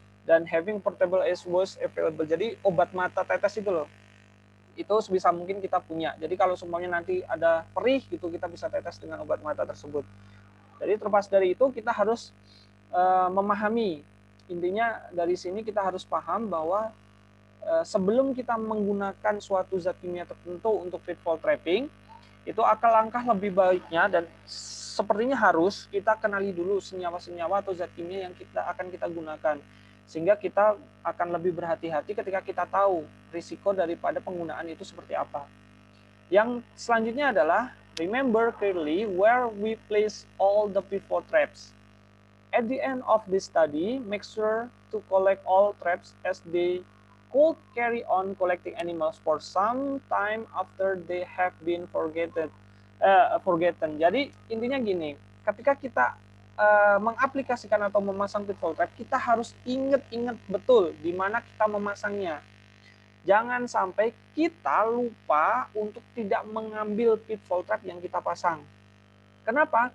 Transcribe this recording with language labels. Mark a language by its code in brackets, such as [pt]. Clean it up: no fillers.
[id] Dan having portable as was available. Jadi obat mata tetes itu loh, itu sebisa mungkin kita punya. Jadi kalau semuanya nanti ada perih gitu, kita bisa tetes dengan obat mata tersebut. Jadi terlepas dari itu kita harus memahami. Intinya dari sini kita harus paham bahwa sebelum kita menggunakan suatu zat kimia tertentu untuk pitfall trapping, itu langkah lebih baiknya dan sepertinya harus kita kenali dulu senyawa-senyawa atau zat kimia yang akan kita gunakan. Sehingga kita akan lebih berhati-hati ketika kita tahu risiko daripada penggunaan itu seperti apa. Yang selanjutnya adalah [en] remember clearly where we place all the pitfall traps. At the end of this study, make sure to collect all traps as they could carry on collecting animals for some time after they have been forgotten. [id] Jadi intinya gini, ketika kita mengaplikasikan atau memasang pitfall trap, kita harus ingat betul di mana kita memasangnya. Jangan sampai kita lupa untuk tidak mengambil pitfall trap yang kita pasang. Kenapa?